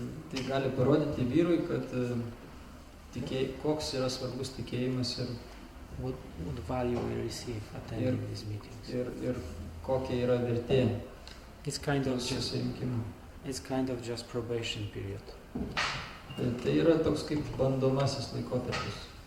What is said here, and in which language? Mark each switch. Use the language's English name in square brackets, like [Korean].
[Lithuanian] Tai gali parodyti vyrui, kad koks yra svarbus tikėjimas ir [English] what value we receive attending these meetings. [Lithuanian] Ir kokia yra vertė [English] it's kind of just probation period. [Lithuanian] Tai yra toks kaip bandomasis laikotarpis.